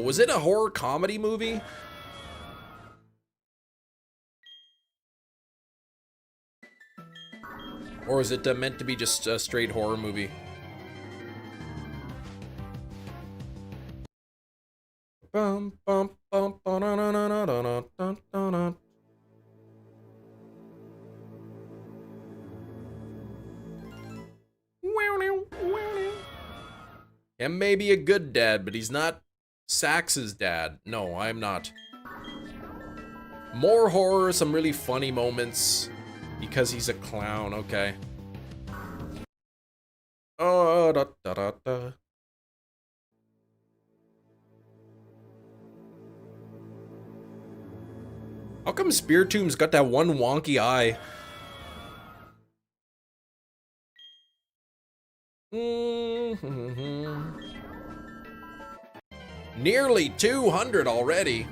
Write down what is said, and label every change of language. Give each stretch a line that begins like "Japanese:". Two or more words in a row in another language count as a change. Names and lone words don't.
English: Was it a horror comedy movie? Or is it meant to be just a straight horror movie? Bum, bum, bum, ba, na, na, na, na, na, na, na, na. And maybe a good dad, but he's not Sax's dad. No, I'm not. More horror, some really funny moments. Because he's a clown, okay. Oh, da da da da. How come Spiritomb's got that one wonky eye? Nearly 200 already.